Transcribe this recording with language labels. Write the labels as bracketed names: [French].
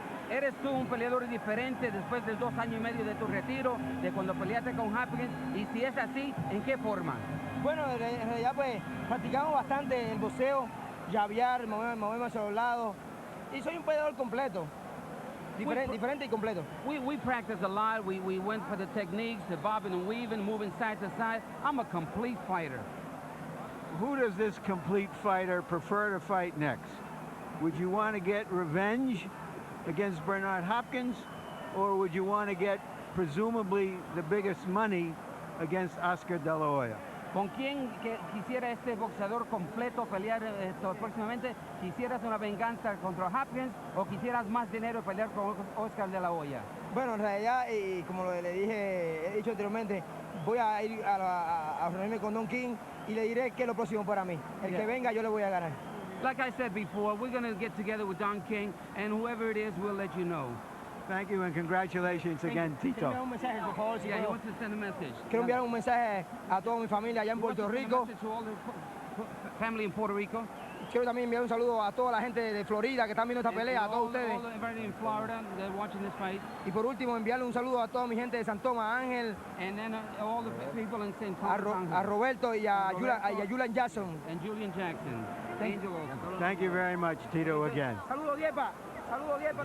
[Spanish] ¿Eres tú un peleador diferente después de 2 años y medio de tu retiro, de cuando peleaste con Hopkins? Y si es así, ¿en qué forma? Bueno, en realidad pues practicamos bastante el boxeo, llavear, moverme hacia los lados, y soy un peleador completo. diferente y completo. [English] We practice a lot. We went for the techniques, the bobbing and weaving, moving side to side. I'm a complete fighter. Who does this complete fighter prefer to fight next? Would you want to get revenge against Bernard Hopkins, or would you want to get presumably the biggest money against Oscar De La Hoya? [Spanish] ¿Con quién quisiera este boxeador completo pelear próximamente? ¿Quisieras una venganza contra Hopkins o quisieras más dinero pelear con Oscar De La Hoya? Bueno, en realidad, y como le dije, he dicho anteriormente, voy a ir a reunirme con Don King y le diré qué es lo próximo para mí. El que venga, yo le voy a ganar. [English] Like I said before, we're going to get together with Don King, and whoever it is, we'll let you know. Thank you and congratulations again, Tito. [Spanish] Un mensaje, por favor, si [English] Yeah, he [Spanish] puedo. [English] wants to send a message. [Spanish] Quiero enviar un mensaje a toda mi familia allá en Puerto Rico. [English] To all the family in Puerto Rico. [Spanish] Quiero también enviar un saludo a toda la gente de Florida que están viendo esta pelea, a todos ustedes. [English] All everybody in Florida, they're watching this fight. [Spanish] Y por último, enviarle un saludo a toda mi gente de San Tomás, Ángel, [English] And then all the people in St. [Spanish] a Roberto y a Julian Jackson. [English] And Julian Jackson. Angel also. Thank you very much, Tito, again. [Spanish] Saludos, Diepa. Saludos, Diepa,